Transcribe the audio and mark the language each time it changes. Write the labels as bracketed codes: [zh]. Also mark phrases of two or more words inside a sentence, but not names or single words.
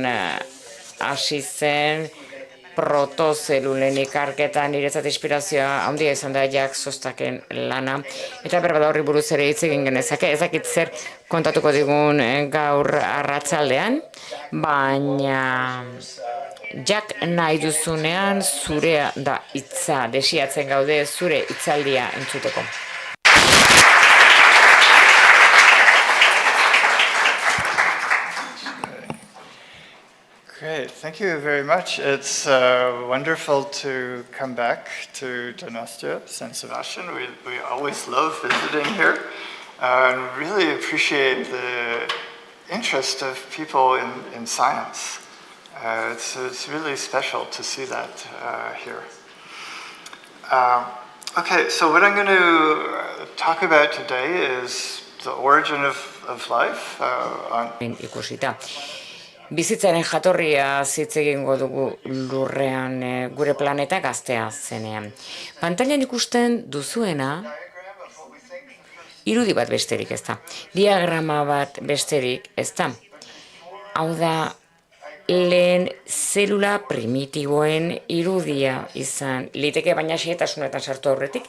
[eu] hasi zen protozelulen ikerketan niretzat inspirazioa handia izan da Jacques Sostaken lana, eta berbada horri buruz ere hitz egin genezake, ez dakit zer kontatuko digun gaur arratsaldean, baina Jack nahi duzunean zurea da hitza, desiatzen gaude zure hitzaldia entzuteko. [en] Great, thank you very much. It's wonderful to come back to Donostia, San Sebastian. We always love visiting here and really appreciate the interest of people in science. It's really special to see that here. Okay, so what I'm going to talk about today is the origin of life. [eu] Ikusita. Bizitzaren jatorria hitz egingo dugu lurrean gure planeta gaztea zenean. Pantailan ikusten duzuena irudi bat besterik ez da. Diagrama bat besterik ez da. Hau da, lehen zelula primitiboen irudia izan liteke, baina xehetasunetan sartu aurretik.